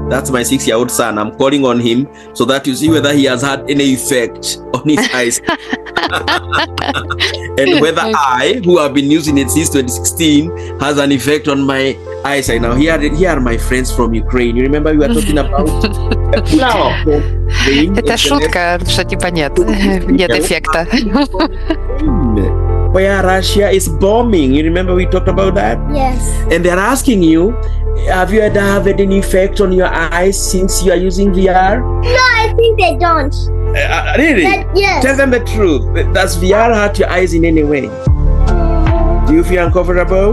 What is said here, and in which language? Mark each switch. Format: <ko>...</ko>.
<en>That's my 6-year-old son. I'm calling on him so that you see whether he has had any effect on his eyes. And whether I, who have been using it since 2016, has an effect on my eyesight. Now, here are my friends from Ukraine. You remember we were talking about...</en> <ru>Это шутка, что типа нет эффекта.</ru> <en>Where Russia is bombing. You remember we talked about that? Yes. And they're asking you, have you ever had any effect on your eyes since you are using VR? No, I think they don't. Really? Yes. Tell them the truth. Does VR hurt your eyes in any way? Do you feel uncomfortable?</en>